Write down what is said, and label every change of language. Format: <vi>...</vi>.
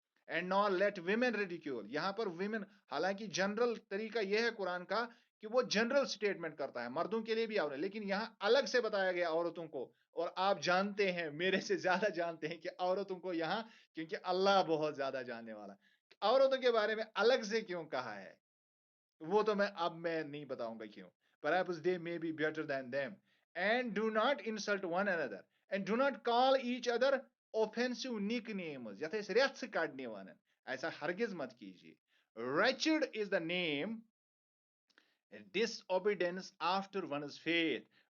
<en>And not let women ridicule.</en> <ur>یہاں پر women, حالانکہ general طریقہ یہ ہے قرآن کا کہ وہ جنرل سٹیٹمنٹ کرتا ہے مردوں کے لیے بھی عورت، لیکن یہاں الگ سے بتایا گیا عورتوں کو. اور آپ جانتے ہیں، میرے سے زیادہ جانتے ہیں کہ عورتوں کو یہاں، کیونکہ اللہ بہت زیادہ جاننے والا، عورتوں کے بارے میں الگ سے کیوں کہا ہے وہ تو میں نہیں بتاؤں گا کیوں.</ur> <en>Perhaps they may be better than them. And do not insult one another. And do not call each other offensive nicknames.</en> <ks>یتھ أسۍ رٮ۪ژ کڑنہِ وَنان،</ks> <ur>ایسا ہرگز مت کیجیے.</ur> <en>Wretched is the name disobedience after one's faith.</en>